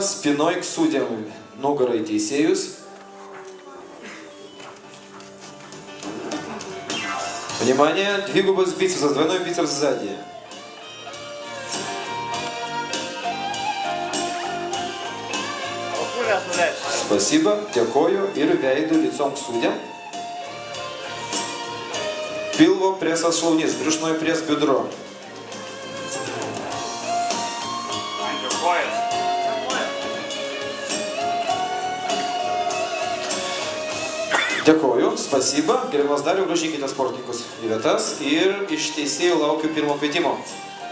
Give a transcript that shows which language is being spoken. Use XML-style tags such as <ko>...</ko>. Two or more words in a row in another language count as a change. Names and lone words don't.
<ru>Спиной к судьям,</ru> <lt>nugara teisėjus.</lt> <ru>Внимание,</ru> <lt>dvigubas bicepsas,</lt> <ru>двойной бицепс сзади. Спасибо, дякую</ru> <lt>ir veidų</lt> <ru>лицом к судьям.</ru> <lt>Pilvo presas šlaunys,</lt> <ru>брюшной пресс бедро.</ru> <lt>Dėkoju, spasiba. Gerbiamas Dariau, grąžinkite sportininkus į vietas ir iš teisėjų laukiu pirmo kvietimo.</lt>